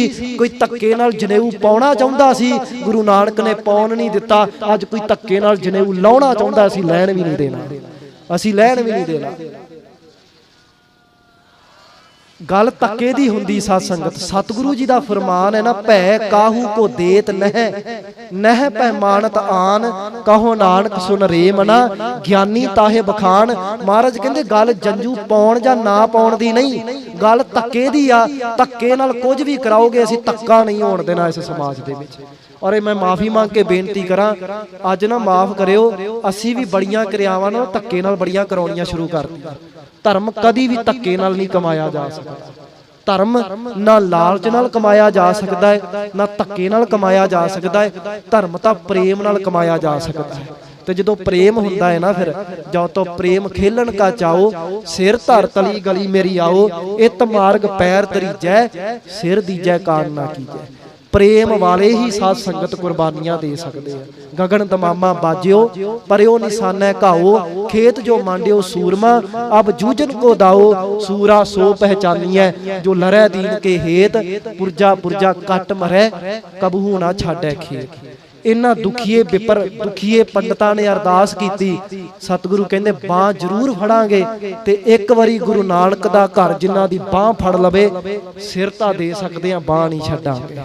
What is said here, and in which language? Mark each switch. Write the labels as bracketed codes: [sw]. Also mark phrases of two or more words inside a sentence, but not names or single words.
[pa] ਕੋਈ ਧੱਕੇ ਨਾਲ ਜਨੇਊ ਪਾਉਣਾ ਚਾਹੁੰਦਾ ਸੀ, ਗੁਰੂ ਨਾਨਕ ਨੇ ਪਾਉਣ ਨਹੀਂ ਦਿੱਤਾ। ਅੱਜ ਕੋਈ ਧੱਕੇ ਨਾਲ ਜਨੇਊ ਲਾਉਣਾ ਚਾਹੁੰਦਾ, ਅਸੀਂ ਲੈਣ ਭੀ ਨਹੀਂ ਦੇਣਾ, ਅਸੀਂ ਲੈਣ ਭੀ ਨਹੀਂ ਦੇਣਾ। ਗੱਲ ਧੱਕੇ ਦੀ ਹੁੰਦੀ ਸਾਧ ਸੰਗਤ। ਸਤਿਗੁਰੂ ਜੀ ਦਾ ਫ਼ਰਮਾਨ ਹੈ ਨਾ, ਭੈ ਕਾਹੂ ਕੋ ਦੇਤ ਨਹ, ਨਹ ਪੈ ਮਾਨਤ ਆਨ, ਕਹੋ ਨਾਨਕ ਸੁਨ ਰੇ ਮਨਾ, ਗਿਆਨੀ ਤਾਹੇ ਬਖਾਨ। ਮਹਾਰਾਜ ਕਹਿੰਦੇ ਗੱਲ ਜੰਜੂ ਪਾਉਣ ਜਾਂ ਨਾ ਪਾਉਣ ਦੀ ਨਹੀਂ, ਗੱਲ ਧੱਕੇ ਦੀ ਆ। ਧੱਕੇ ਨਾਲ ਕੁਝ ਭੀ ਕਰਾਓਗੇ, ਅਸੀਂ ਧੱਕਾ ਨਹੀਂ ਹੋਣ ਦੇਣਾ ਇਸ ਸਮਾਜ ਦੇ ਵਿੱਚ। ਔਰ ਮੈਂ ਮਾਫ਼ੀ ਮੰਗ ਕੇ ਬੇਨਤੀ ਕਰਾਂ, ਅੱਜ ਨਾ ਮਾਫ਼ ਕਰਿਓ, ਅਸੀਂ ਭੀ ਬੜੀਆਂ ਕ੍ਰਿਆਵਾਂ ਨਾ ਧੱਕੇ ਨਾਲ ਬੜੀਆਂ ਕਰਾਉਣੀਆਂ ਸ਼ੁਰੂ ਕਰ ਦਿੱਤੀਆਂ। ਧਰਮ ਕਦੀ ਭੀ ਧੱਕੇ ਨਾਲ ਨਹੀਂ ਕਮਾਇਆ ਜਾ ਸਕਦਾ। ਧਰਮ ਨਾ ਲਾਲਚ ਨਾਲ ਕਮਾਇਆ ਜਾ ਸਕਦਾ ਹੈ, ਨਾ ਧੱਕੇ ਨਾਲ ਕਮਾਇਆ ਜਾ ਸਕਦਾ ਹੈ। ਧਰਮ ਤਾਂ ਪ੍ਰੇਮ ਨਾਲ ਕਮਾਇਆ ਜਾ ਸਕਦਾ ਹੈ। ਤੋ ਜੋ ਪ੍ਰੇਮ ਹੁੰਦਾ ਹੈ ਨਾ, ਫਿਰ ਜੋ ਤਉ ਪ੍ਰੇਮ ਖੇਲਨ ਕਾ ਚਾਉ, ਸਿਰ ਧਰ ਤਲੀ ਗਲੀ ਮੇਰੀ ਆਉ, ਇਤ ਮਾਰਗ ਪੈਰ ਤਰੀਜੈ, ਸਿਰ ਦੀਜੈ ਕਾਨ ਨਾ ਕੀਜੈ। ਪ੍ਰੇਮ ਵਾਲੇ ਹੀ ਸਾਧ ਸੰਗਤ ਕੁਰਬਾਨੀਆਂ ਦੇ ਸਕਤੇ ਹੈਂ। ਗਗਨ ਦਮਾਮਾ ਬਾਜਿਓ ਪਰਯੋ ਨਿਸ਼ਾਨਾ ਘਾਓ, ਖੇਤ ਜੋ ਮਾਂਡਿਓ ਸੂਰਮਾ, ਅਬ ਜੂਝਨ ਕੋ ਦਾਓ, ਸੂਰਾ ਸੋ ਪਹਿਚਾਨੀਏ, ਜੋ ਲਰੈ ਦੀਨ ਕੇ ਹੇਤ, ਪੁਰਜਾ ਪੁਰਜਾ ਕਟ ਮਰੈ, ਕਬਹੂ ਨਾ ਛਾਡੈ ਖੇਤ। ਇਨ੍ਹਾਂ ਦੁਖੀਏ ਵਿਪਰ ਦੁਖੀਏ ਪੰਡਤਾਂ ਨੇ ਅਰਦਾਸ ਕੀਤੀ, ਸਤਿਗੁਰੂ ਕਹਿੰਦੇ ਬਾਂਹ ਜ਼ਰੂਰ ਫੜਾਂਗੇ, ਤੇ ਇੱਕ ਵਾਰੀ ਗੁਰੂ ਨਾਨਕ ਦਾ ਘਰ ਜਿਨ੍ਹਾਂ ਦੀ ਬਾਂਹ ਫੜ ਲਵੇ, ਸਿਰ ਤਾਂ ਦੇ ਸਕਦੇ ਆ, ਬਾਂਹ ਨਹੀਂ ਛੱਡਾਂਗੇ।